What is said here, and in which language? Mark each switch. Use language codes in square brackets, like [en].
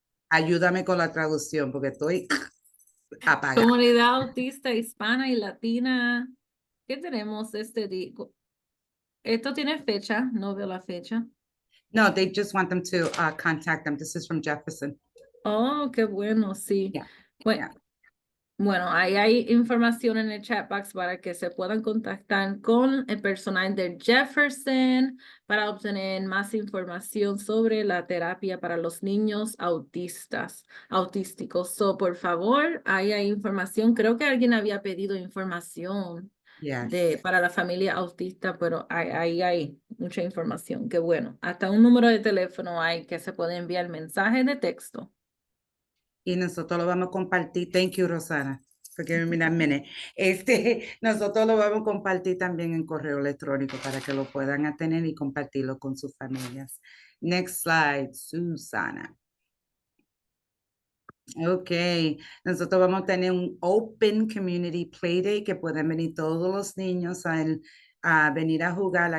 [es] Ayúdame con la traducción porque estoy apagada. Comunidad autista hispana y latina. ¿Qué tenemos este día? Esto tiene fecha, no veo la fecha. [en] No, they just want them to contact them. This is from Jefferson. [es] Oh, qué bueno, sí. [en] Yeah. [es] Bueno, bueno, ahí hay información en el chat box para que se puedan contactar con el personal de Jefferson para obtener más información sobre la terapia para los niños autísticos. So, por favor, ahí hay información. Creo que alguien había pedido información [en] Yes. [es] para la familia autista, pero ahí hay mucha información. Qué bueno. Hasta un número de teléfono hay que se puede enviar mensaje de texto. Y nosotros lo vamos a compartir. [en] Thank you, Rosana, for giving me that minute. [es] Nosotros lo vamos a compartir también en correo electrónico para que lo puedan tener y compartirlo con sus familias. [en] Next slide, Susana. [es] Ok, nosotros vamos a tener un Open Community Play que pueden venir todos los niños a venir a jugar.